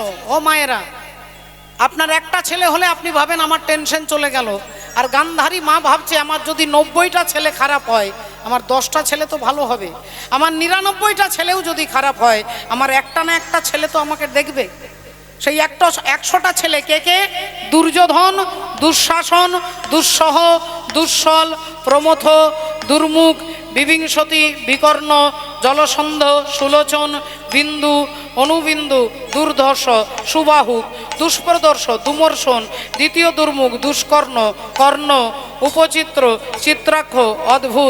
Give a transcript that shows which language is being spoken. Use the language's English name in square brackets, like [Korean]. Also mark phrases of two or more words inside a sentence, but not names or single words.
[Bangla] ও মায়েরা, আপনার একটা ছেলে হলে আপনি ভাবেন আমার টেনশন চলে গেল, আর গান্ধারী মা ভাবছে আমার যদি 90টা ছেলে খারাপ হয়, আমার 10টা ছেলে তো ভালো হবে, আমার 99টা ছেলেও যদি খারাপ হয়, আমার একটা না একটা ছেলে তো আমাকে দেখবে। সেই 100টা ছেলে কে কে? দুর্যোধন, দুঃশাসন, দুঃসহ, দুঃসল, প্রমথ, দুর্মুখ, বিবিংশতি, বিকর্ণ, জলসন্ধ, সুলোচন, বিন্দু, অনুবিন্দু, দুর্ধর্ষ, সুবাহু, দুষ্প্রদর্শ, দুমর্ষণ, দ্বিতীয় দুর্মুখ, দুষ্কর্ণ, কর্ণ, উপচিত্র, চিত্রাক্ষ, অদ্ভুত,